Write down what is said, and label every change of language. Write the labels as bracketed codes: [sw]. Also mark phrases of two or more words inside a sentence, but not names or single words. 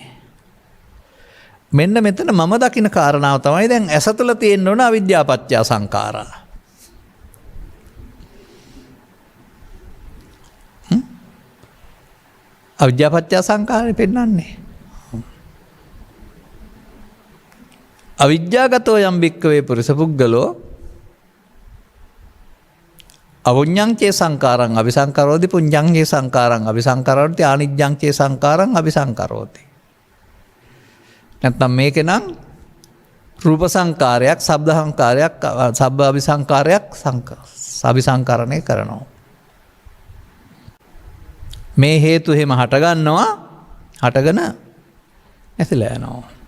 [si] මෙන්න මෙතන මම දකින කාරණාව තමයි දැන් ඇස තුළ තියෙන්න ඕන අවිද්‍යාව පත්‍ය සංඛාරා. අවිද්‍යාව පත්‍ය සංඛාරේ පෙන්නන්නේ. [pi] අවිද්‍යාගතෝ යම් භික්ඛවේ පුරිස පුද්ගලෝ අවුඤ්ඤං චේ සංඛාරං අபிසංකරෝති පුඤ්ඤං චේ සංඛාරං අபிසංකරෝති ආනිජ්ජං චේ සංඛාරං අபிසංකරෝති. [si] නැත්නම් මේක නම් රූප සංකාරයක්, ශබ්ද සංකාරයක්, සබ්බ අபிසංකාරයක් අபிසංකරණය කරනවා. මේ හේතු එහෙම හටගන්නවා, හටගෙන නැතිලා යනවා.